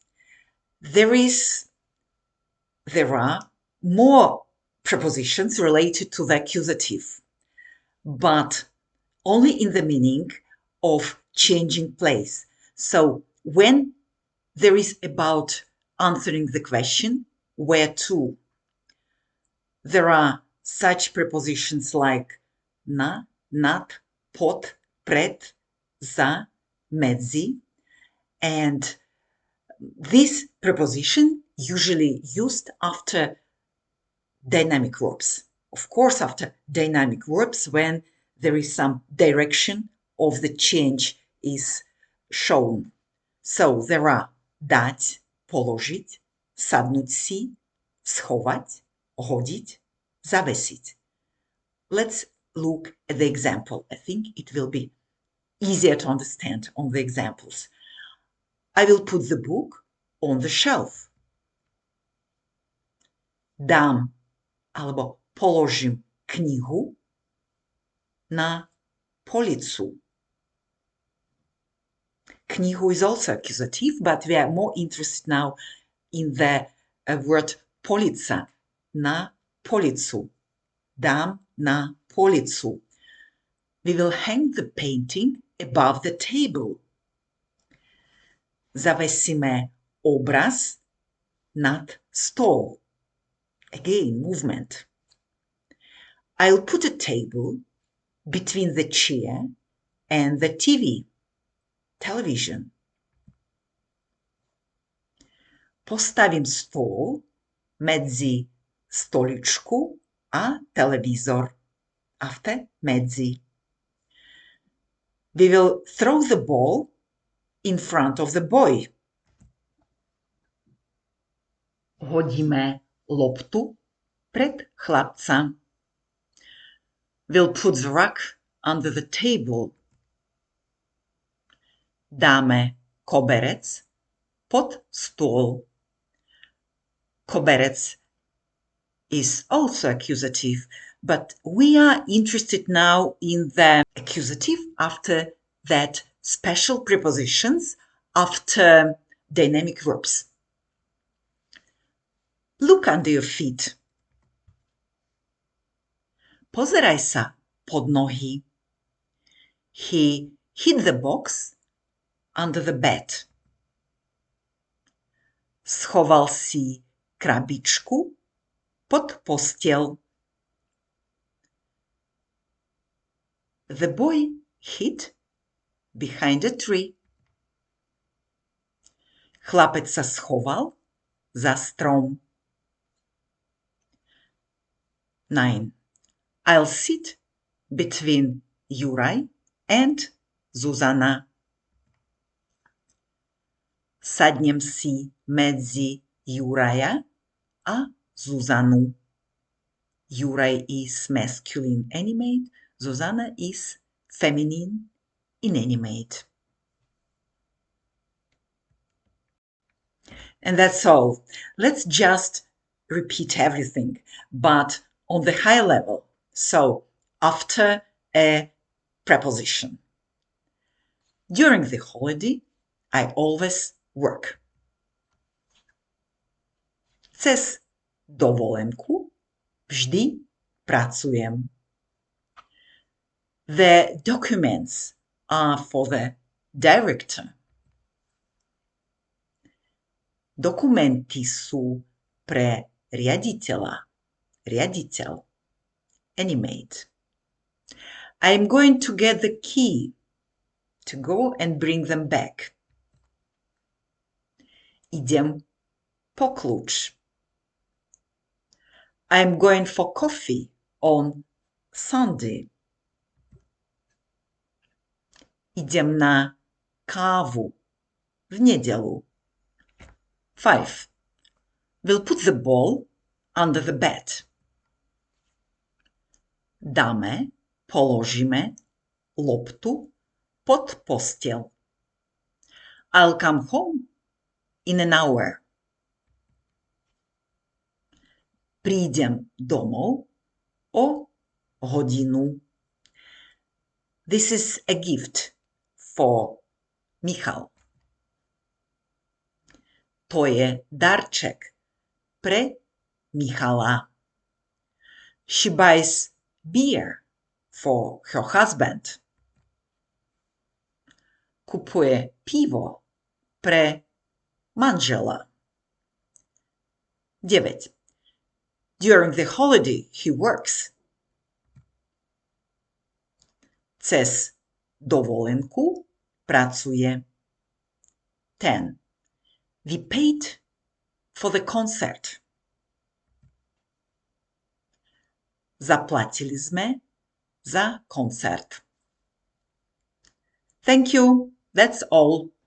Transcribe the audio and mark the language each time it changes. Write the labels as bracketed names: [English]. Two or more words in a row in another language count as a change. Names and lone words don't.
[English] There are more prepositions related to the accusative, but only in the meaning of changing place. So when there is about answering the question, where to, there are such prepositions like [Slovak] na, nad, pod, pred, za, medzi, [English] and this preposition usually used after dynamic verbs. Of course, after dynamic verbs when there is some direction of the change is shown. So there are [Slovak] dať, položiť, sadnúť si, schovať, hodiť, zavesiť. [English] Let's look at the example. I think it will be easier to understand on the examples. I will put the book on the shelf. [Slovak] Dám alebo položím knihu na policu. [English] Knihu is also accusative, but we are more interested now in the word polica. [Slovak] Na policu. Dám na policu. [English] We will hang the painting above the table. [Slovak] Zavesíme obraz nad stôl. [English] Again, movement. I'll put a table between the chair and the TV. Television. [Slovak] Postavím stôl medzi stoličku a televízor. [English] After medzi. We will throw the ball in front of the boy. [Slovak] Hodíme loptu pred chlapca. [English] We'll put the rock under the table. [Slovak] Dáme koberec pod stôl. [English] Koberec is also accusative, but we are interested now in the accusative after that special prepositions after dynamic verbs. Look under your feet. [Slovak] Pozeraj sa pod nohy. [English] He hid the box under the bed. [Slovak] Schoval si krabičku pod posteľ. [English] The boy hid behind a tree. [Slovak] Chlapec sa schoval za strom. [English] 9. I'll sit between Juraj and Zuzana. [Slovak] Sadnem si medzi Juraja a Zuzanu. [English] Juraj is masculine animate, Zuzana is feminine inanimate. And that's all. Let's just repeat everything, but on the high level. So, after a preposition. During the holiday, I always work. [Slovak] Cez dovolenku vždy pracujem. [English] The documents are for the director. [Slovak] Dokumenty sú pre riaditeľa. Riaditeľ. [English] Animate. I'm going to get the key to go and bring them back. [Slovak] Idem po kľúč. [English] I'm going for coffee on Sunday. [Slovak] Idem na kávu v nedeľu. [English] 5. We'll put the ball under the bed. [Slovak] Dáme, položíme loptu pod posteľ. [English] I'll come home in an hour. [Slovak] Prídem domov o hodinu. [English] This is a gift for Michal. [Slovak] To je darček pre Michala. [English] She buys beer for her husband. [Slovak] Kupuje pivo pre manžela. [English] 9. During the holiday, he works. [Slovak] Cez dovolenku pracuje. [English] 10. We paid for the concert. [Slovak] Zaplatili sme za koncert. [English] Thank you. That's all.